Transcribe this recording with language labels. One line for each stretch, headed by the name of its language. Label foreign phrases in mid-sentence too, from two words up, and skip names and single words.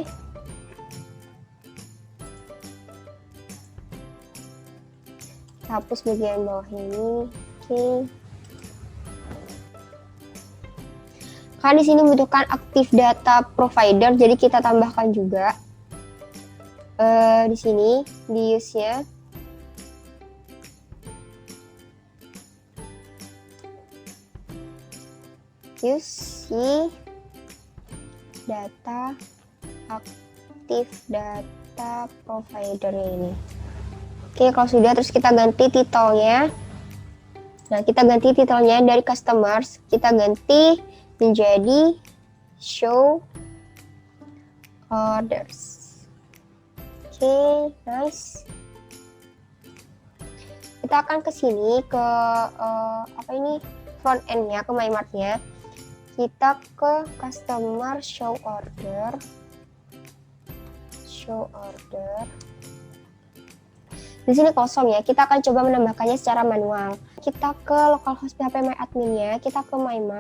Indonesian: Kita hapus bagian bawah ini. Oke. Karena di sini membutuhkan
English: active data provider,
Indonesian: jadi kita tambahkan juga di sini di use-nya.
English: Use data provider ini.
Indonesian: Oke, kalau sudah, terus kita ganti titelnya. Nah, kita ganti titelnya dari customers, kita ganti menjadi
English: show orders.
Indonesian: Oke, nice. Kita akan ke sini ke
English: front end-
Indonesian: nya, ke MyMart-nya. Kita ke
English: customer show order.
Indonesian: Di sini kosong ya, kita akan coba menambahkannya secara manual. Kita ke localhost PHP MyAdmin-nya, kita ke MyMart.